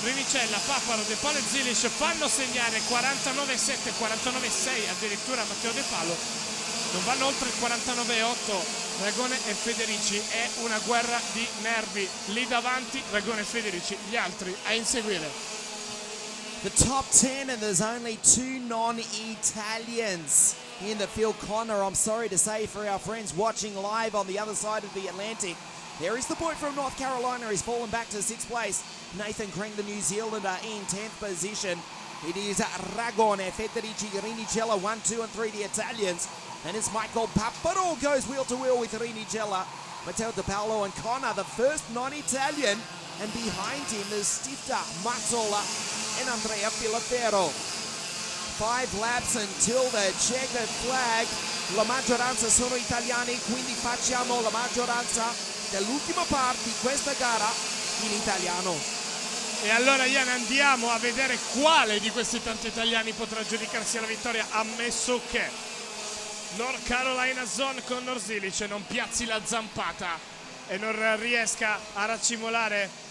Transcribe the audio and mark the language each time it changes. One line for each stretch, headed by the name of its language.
Italian: Rinicella, Paparo, De Palo e Zilic fanno segnare 49,7, 49,6 addirittura Matteo De Palo, non vanno oltre il 49,8 Ragone e Federici. È una guerra di nervi lì davanti, Ragone e Federici, gli altri a inseguire.
English: The top 10, and there's only 2 non-Italians in the field. Connor, I'm sorry to say, for our friends watching live on the other side of the Atlantic, there is the boy from North Carolina. He's fallen back to 6th place. Nathan Crane, the New Zealander, in 10th position. It is Ragone, Federici, Rinicella, 1, 2 and 3, the Italians. And it's Michael Paparo goes wheel to wheel with Rinicella. Matteo De Paolo and Connor, the first non-Italian. And behind him there's Stifter, Mazzola and Andrea Filafero. 5 laps until the checkered flag.
Italian: La maggioranza sono italiani, quindi facciamo la maggioranza dell'ultima parte di questa gara in italiano. E allora Ian, andiamo a vedere quale di questi tanti italiani potrà giudicarsi la vittoria, ammesso che North Carolina Zone con Norzilic non piazzi la zampata e non riesca a raccimolare